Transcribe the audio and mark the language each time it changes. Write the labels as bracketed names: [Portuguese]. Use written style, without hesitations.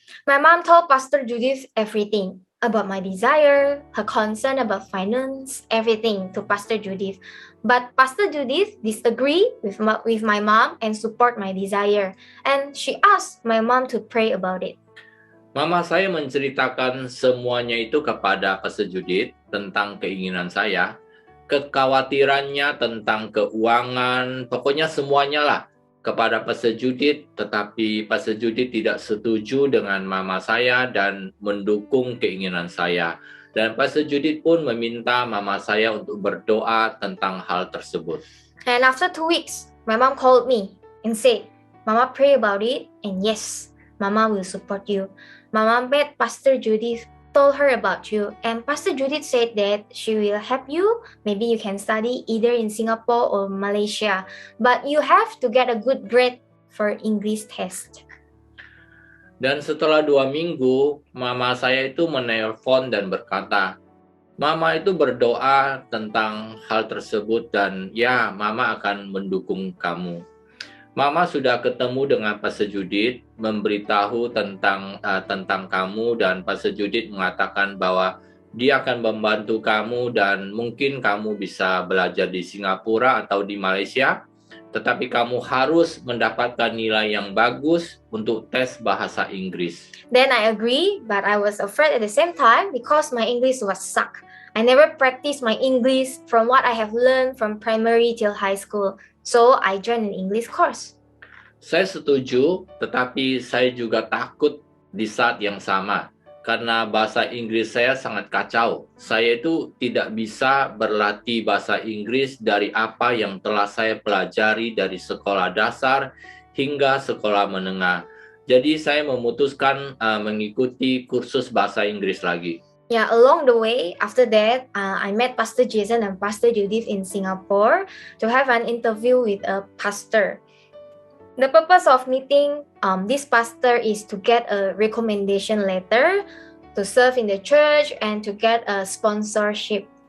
[English] My mom told Pastor Judith everything about my desire, her concern about finance, everything to Pastor Judith. But Pastor Judith disagreed with my mom and support my desire. And she asked my mom to pray about it. [Indonesian] Mama saya menceritakan semuanya itu kepada Pastor Judith tentang keinginan saya, kekhawatirannya tentang keuangan, pokoknya semuanya lah kepada Pastor Judith, tetapi Pastor Judith tidak setuju dengan mama saya dan mendukung keinginan saya. Dan Pastor Judith pun meminta mama saya untuk berdoa tentang hal tersebut. [English] And after 2 weeks, my mom called me and said, Mama, pray about it, and yes, Mama will support you. Mama met Pastor Judith, told her about you, and Pastor Judith said that she will help you. Maybe you can study either in Singapore or Malaysia, but you have to get a good grade for English test. [Indonesian] Dan setelah 2 minggu, mama saya itu menelpon dan berkata, Mama itu berdoa tentang hal tersebut dan ya, Mama akan mendukung kamu. Mama sudah ketemu dengan Pastor Judith, memberitahu tentang kamu, dan Pastor Judith mengatakan bahwa dia akan membantu kamu dan mungkin kamu bisa belajar di Singapura atau di Malaysia, tetapi kamu harus mendapatkan nilai yang bagus untuk tes bahasa Inggris. [English] Then I agree, but I was afraid at the same time because my English was suck. I never practiced my English from what I have learned from primary till high school. So I joined an English course. [Indonesian] Saya setuju, tetapi saya juga takut di saat yang sama. Karena bahasa Inggris saya sangat kacau. Saya itu tidak bisa berlatih bahasa Inggris dari apa yang telah saya pelajari dari sekolah dasar hingga sekolah menengah. Jadi saya memutuskan mengikuti kursus bahasa Inggris lagi. [English] Yeah, along the way, after that, I met Pastor Jason and Pastor Judith in Singapore to have an interview with a pastor. The purpose of meeting this pastor is to get a recommendation letter to serve in the church and to get a sponsorship.